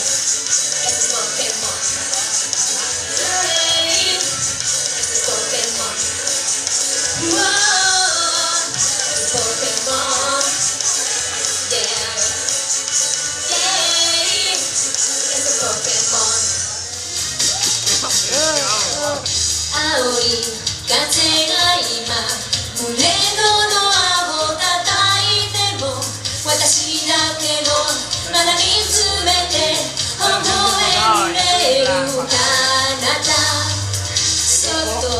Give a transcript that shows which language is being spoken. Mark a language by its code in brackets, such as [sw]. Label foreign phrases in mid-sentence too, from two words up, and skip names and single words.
[es] Esto es Pokémon. Esto es Pokémon. Wow. Esto es Pokémon. [en] Yeah. Yeah. [es] Esto es Pokémon. [ja] Aoi, 風が今胸の顎叩いても私だけのまだ見つめて微笑んでる彼方そっと